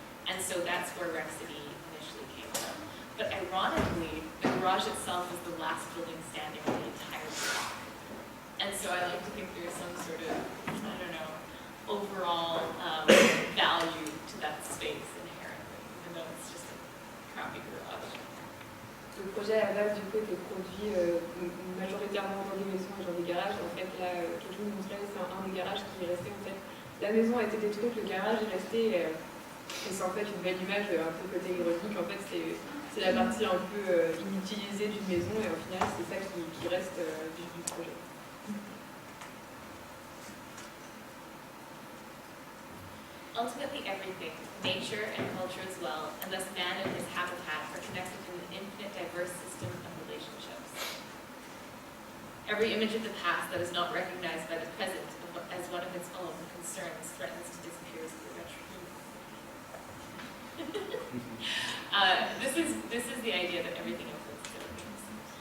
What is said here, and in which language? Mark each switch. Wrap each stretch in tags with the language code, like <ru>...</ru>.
<en>And so that's where Mercredi initially came from. But ironically, the garage itself was the last building standing on the entire block. And so I like to think there's some sort of, I don't know, overall value to that space inherently, even though it's just a crappy garage.</en> <fr>Le projet à la base du coup était produit majoritairement dans des maisons et dans des garages. En fait là, quelque chose montrait, c'est un des garages qui est resté en fait. La maison a été détruite, le garage est resté et c'est en fait une belle image un peu côté ironique. En fait c'est la partie un peu inutilisée d'une maison et au final c'est ça qui reste du projet.</fr> <en>Ultimately everything, nature and culture as well, and thus man and his habitat are connected in an infinite diverse system of relationships. Every image of the past that is not recognized by the present as one of its own concerns threatens to disappear as the This is the idea that everything influences everything.</en>